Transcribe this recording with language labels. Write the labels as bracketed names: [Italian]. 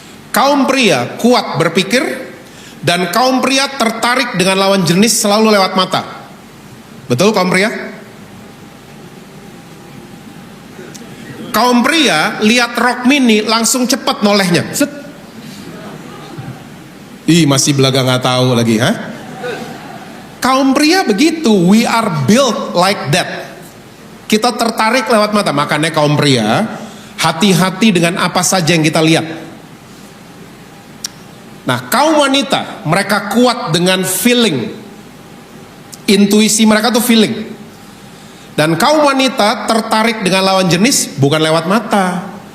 [Indonesian] Kaum pria kuat berpikir, dan kaum pria tertarik dengan lawan jenis selalu lewat mata. Betul kaum pria? Kaum pria lihat rok mini langsung cepat nolehnya. Set. Ih, masih belaga nggak tahu lagi, ha? Kaum pria begitu, [English] we are built like that. [Indonesian] Kita tertarik lewat mata, makanya kaum pria hati-hati dengan apa saja yang kita lihat. Nah, kaum wanita, mereka kuat dengan feeling. Intuisi mereka tuh feeling. Dan kaum wanita tertarik dengan lawan jenis bukan lewat mata.